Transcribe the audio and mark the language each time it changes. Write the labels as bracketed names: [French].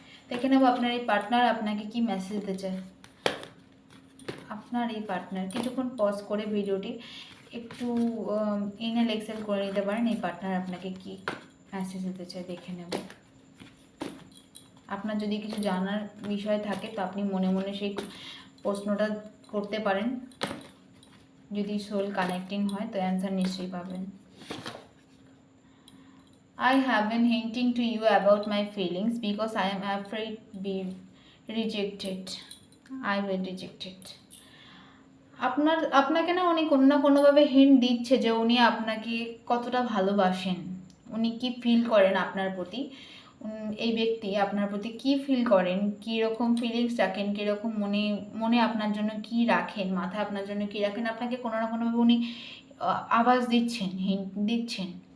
[Bangla] দেখে নেব আপনার এই পার্টনার আপনাকে কি মেসেজ দিতে চায়। আপনার এই পার্টনার, কিছুক্ষণ পজ করে ভিডিওটি একটু ইনহেল এক্সেল করে নিতে পারেন, এই পার্টনার আপনাকে কি মেসেজ দিতে চায় দেখে নেব। আপনার যদি কিছু জানার বিষয় থাকে তো আপনি মনে মনে সেই প্রশ্নটা করতে পারেন, যদি সোল কানেক্টিং হয় তো অ্যান্সার নিশ্চয়ই পাবেন। [English] I have been hinting to you about my feelings because I am afraid be rejected. I will reject it. [Bangla] আপনাকে না উনি কোনো না কোনোভাবে হিন্ট দিচ্ছে যে উনি আপনাকে কতটা ভালোবাসেন, উনি কি ফিল করেন আপনার প্রতি, এই ব্যক্তি আপনার প্রতি কি ফিল করেন, কীরকম ফিলিংস রাখেন, কীরকম মনে আপনার জন্য কি রাখেন, মাথায় আপনার জন্য কি রাখেন, আপনাকে কোনো না কোনোভাবে উনি আভাস দিচ্ছেন, হিন্ট দিচ্ছেন।